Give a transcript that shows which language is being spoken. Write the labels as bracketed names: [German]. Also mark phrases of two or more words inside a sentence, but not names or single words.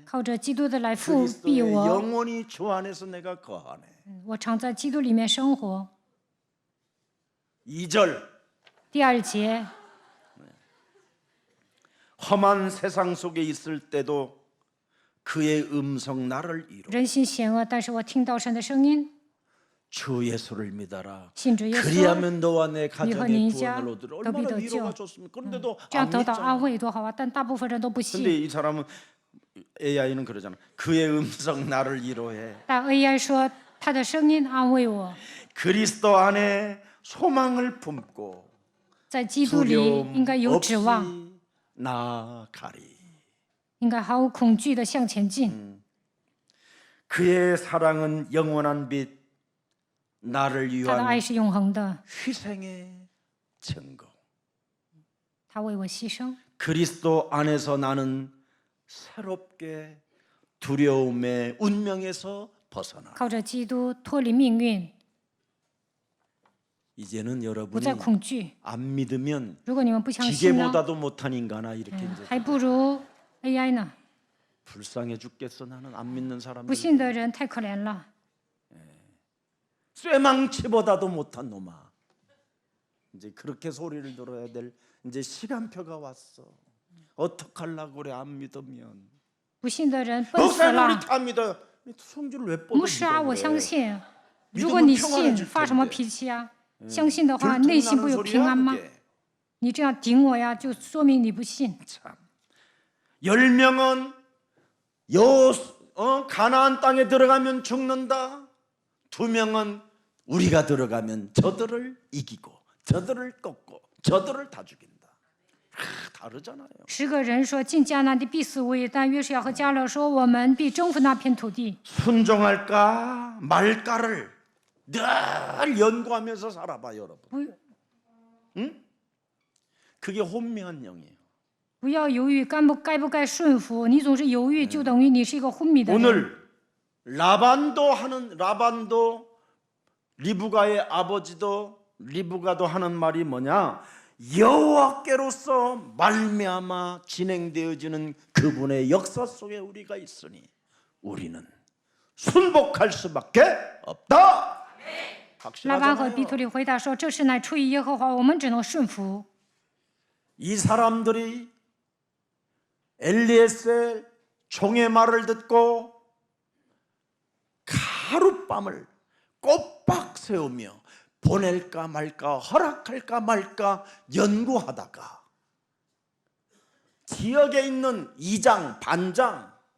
[Chinese] 靠着基督的来复庇 [Korean] 그리스도의 [Chinese] 我。 [Korean] 영원히 주 안에서 내가 거하네. [Chinese] 我常在基督里面生活。 [Korean] 2절 [Chinese] 第2节， [Korean] 험한 세상 속에 있을 때도 그의 음성 나를 이루 [Chinese] 人心险恶，但是我听到神的声音， [Korean] 주 예수를 믿어라. [Chinese] 信主耶稣， [Korean] 그리하면 너와 내 [Chinese] 你和 [Korean] 가정의 [Chinese] 你一家 [Korean] 구원을 얻으라. [Chinese] 都必 [Korean] 얼마나 [Chinese] 得 [Korean] 위로가 [Chinese] 救。 [Korean] 좋습니까? 그런데도 [Chinese] 这样 [Korean] 안 [Chinese] 得到安 [Korean] 믿잖아. [Chinese] 慰多好啊！但大部分人都不 [Korean] 근데 [Chinese] 信。 [Korean] 이 사람은 AI는 그러잖아. 그의 음성 나를 이루해. [Chinese] 但 AI 说他的声音安慰我， [Korean] 그리스도 안에 소망을 품고 [Chinese] 在基督里应该 [Korean] 두려움 [Chinese] 有指望， [Korean] 없이 나아가리. [Chinese] 应该毫无恐惧的向前进。 [Korean] 그의 사랑은 영원한 빛, 나를 [Chinese] 他的爱 [Korean] 위한 [Chinese] 是永恒的， [Korean] 희생의 증거. [Chinese] 他为我牺牲。 [Korean] 그리스도 안에서 나는 새롭게 두려움의 운명에서 벗어나. [Chinese] 靠着基督脱离命运， [Korean] 이제는 [Chinese] 不 [Korean] 여러분이 [Chinese] 再恐惧。 [Korean] 안 믿으면 [Chinese] 如果你们不相信呢， [Korean] 기계보다도 못한 인간아 이렇게 이제 [Chinese] 还不如 AI 呢。 [Korean] 불쌍해 죽겠어. 나는 안 믿는 [Chinese] 不 [Korean] 사람들. [Chinese] 信的人太可怜了， [Korean] 쇠망치보다도 못한 놈아. 이제 그렇게 소리를 들어야 될 이제 시간표가 왔어. 어떡하려고 그래 안 믿으면. [Chinese] 不信的人笨死 [Korean] 목사님 [Chinese] 了 [Korean] 우리 。다 믿어요. 성질을 왜 [Chinese] 牧师啊， [Korean] 뻗어? [Chinese] 我相信。如 [Korean] 믿으면 [Chinese] 果你 [Korean] 평안해질 [Chinese] 信，发什么 [Korean] 텐데. [Chinese] 脾气啊？相信的话，内心不 [Korean] 들통나는 [Chinese] 有平安 [Korean] 소리야 [Chinese] 吗？ [Korean] 그게. [Chinese] 你这样顶我呀，就说明你不信。 [Korean] 참. 10명은 가나안 땅에 들어가면 죽는다. 2명은 우리가 들어가면 저들을 이기고 저들을 꺾고 저들을 다 죽인다. 다르잖아요. [Chinese] 10 个人说进迦南地必死无疑，但约书亚和迦勒说我们必征服那片土地。 [Korean] 순종할까 말까를 늘 연구하면서 살아봐 여러분. [Chinese] 不 [Korean] 그게 혼미한 영이에요. [Chinese] 不要犹豫，该不该顺服？你总是犹豫，就等于你是一个昏迷的人。 [Korean] 오늘 라반도 리브가의 아버지도 리브가도 하는 말이 뭐냐? 여호와께로서 말미암아 진행되어지는 그분의 역사 속에 우리가 있으니 우리는 순복할 수밖에 없다. [Chinese] 拉班和 [Korean] 확실하잖아요. [Chinese] 比土里回答说：“这事乃出于耶和华，我们只能顺服。” [Korean] 이 사람들이 엘리에셀 종의 말을 듣고 하룻밤을 꼬박 세우며 보낼까 말까 허락할까 말까 연구하다가 지역에 있는 이장 반장